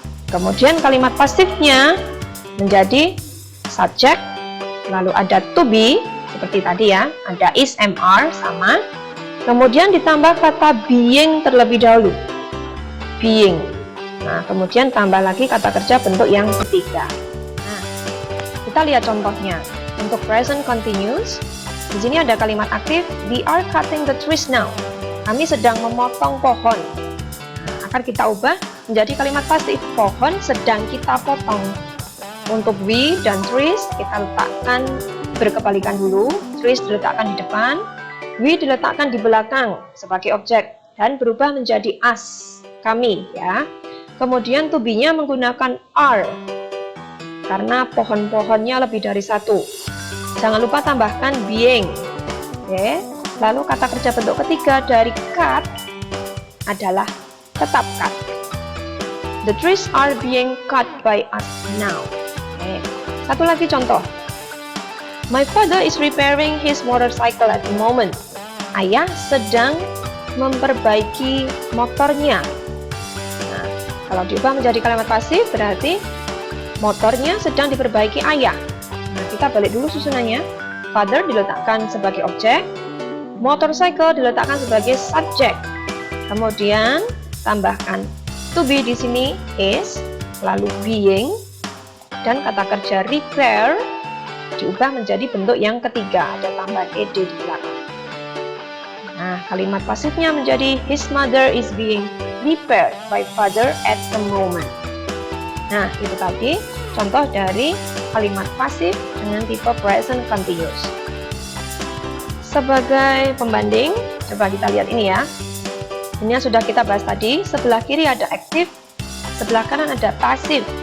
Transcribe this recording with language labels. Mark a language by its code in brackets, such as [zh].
[id] Kemudian kalimat pasifnya menjadi subjek, lalu ada to be seperti tadi ya, ada is, am, are sama. Kemudian ditambah kata being terlebih dahulu, being. Nah, kemudian tambah lagi kata kerja bentuk yang ketiga. Nah, kita lihat contohnya. Untuk present continuous, di sini ada kalimat aktif, [en] we are cutting the trees now. [id] Kami sedang memotong pohon. Nah, akan kita ubah menjadi kalimat pasif, pohon sedang kita potong. Untuk we dan trees kita letakkan berkebalikan dulu, trees diletakkan di depan, we diletakkan di belakang sebagai objek dan berubah menjadi us, kami ya. Kemudian to be-nya menggunakan are karena pohon-pohonnya lebih dari satu. Jangan lupa tambahkan being. Oke. Lalu kata kerja bentuk ketiga dari cut adalah tetap cut. [en] The trees are being cut by us now. Oke. [id] Satu lagi contoh. [en] My father is repairing his motorcycle at the moment. [id] Ayah sedang memperbaiki motornya. Nah, kalau diubah menjadi kalimat pasif berarti motornya sedang diperbaiki ayah. Nah, kita balik dulu susunannya. Father diletakkan sebagai objek, motorcycle diletakkan sebagai subjek. Kemudian tambahkan to be di sini is, lalu being, dan kata kerja repair diubah menjadi bentuk yang ketiga, ada tambahan ed di belakang. Nah, kalimat pasifnya menjadi [en] his mother is being repaired by father at the moment. [id] Nah, itu tadi contoh dari kalimat pasif dengan tipe present continuous. Sebagai pembanding, coba kita lihat ini ya. Ini yang sudah kita bahas tadi, sebelah kiri ada aktif, sebelah kanan ada pasif.